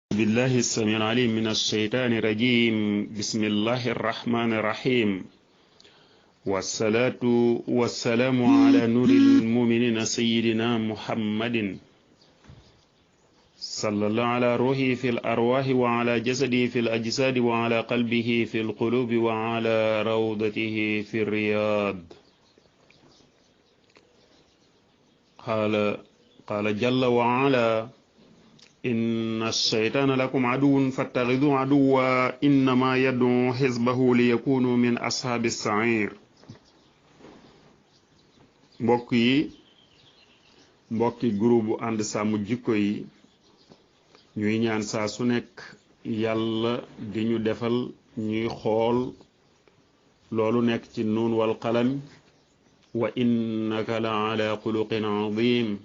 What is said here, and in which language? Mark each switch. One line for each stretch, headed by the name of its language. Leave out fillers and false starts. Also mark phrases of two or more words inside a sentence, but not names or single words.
Arabic: بالله السميع العليم من الشيطان الرجيم بسم الله الرحمن الرحيم والصلاة والسلام على نور المؤمنين سيدنا محمد صلى الله على روحه في الأرواح وعلى جسده في الأجساد وعلى قلبه في القلوب وعلى روضته في الرياض قال جل وعلا إن الشيطان لكم عدو فاتخذوه عدوا إنما يدعو حزبه ليكونوا من أصحاب السعير
Wolof: mbokki groupe ànd sàmm jikko yi ñuy ñaan saa su nekk yàlla di ñu defal ñuy xool loolu nekk ci
Arabic: ن والقلم وإنك لعلى خلق عظيم